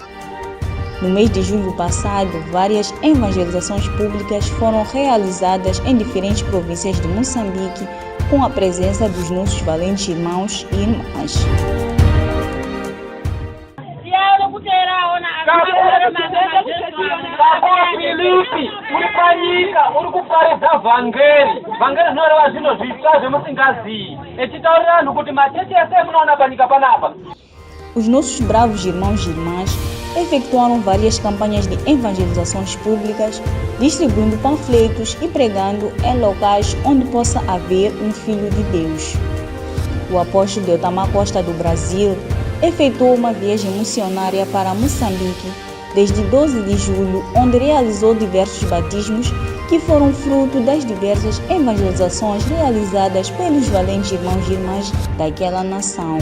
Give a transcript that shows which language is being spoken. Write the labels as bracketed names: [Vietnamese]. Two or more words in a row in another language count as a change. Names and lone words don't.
[Portuguese] No mês de julho passado, várias evangelizações públicas foram realizadas em diferentes províncias de Moçambique, com a presença dos nossos valentes irmãos e irmãs. Filipe, [Shona] ulipanyika urikupareza vhangeri zvinoreva zvinhu zvitsva zvemusingazivi echitaurira vanhu kuti machechi ese munoona panyika panapa. [Portuguese] Os nossos bravos irmãos e irmãs efetuaram várias campanhas de evangelizações públicas, distribuindo panfletos e pregando em locais onde possa haver um Filho de Deus. O apóstolo Deutamar Costa do Brasil efetuou uma viagem missionária para Moçambique desde 12 de julho, onde realizou diversos batismos que foram fruto das diversas evangelizações realizadas pelos valentes irmãos e irmãs daquela nação.